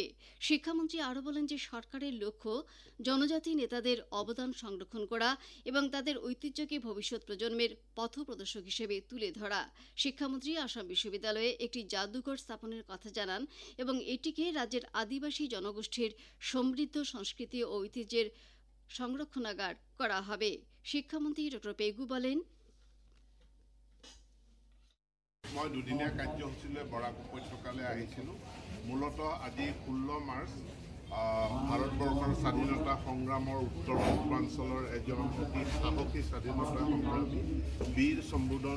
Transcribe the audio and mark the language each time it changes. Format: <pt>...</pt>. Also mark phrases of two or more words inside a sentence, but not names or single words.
<bn>শিক্ষামন্ত্রী আরও বলেন যে সরকারের লক্ষ্য জনজাতি নেতাদের অবদান সংরক্ষণ করা এবং তাদের ঐতিহ্যকে ভবিষ্যৎ প্রজন্মের পথপ্রদর্শক হিসেবে তুলে ধরা। শিক্ষামন্ত্রী আসাম বিশ্ববিদ্যালয়ে একটি জাদুঘর স্থাপনের কথা জানান এবং এটিকে রাজ্যের আদিবাসী জনগোষ্ঠীর সমৃদ্ধ সংস্কৃতি ও ঐতিহ্যের সংরক্ষণাগার করা হবে। শিক্ষামন্ত্রী ড পেগু বলেন,</bn> <as>মই দুদিনীয়া কাৰ্যসূচীলৈ বৰাক উপত্যকালৈ আহিছিলোঁ। মূলতঃ আজি 16 মাৰ্চ ভাৰতবৰ্ষৰ স্বাধীনতা সংগ্ৰামৰ উত্তৰ পূৰ্বাঞ্চলৰ এজন অতি সাহসী স্বাধীনতা সংগ্ৰামী বীৰ শম্ভুধন</as>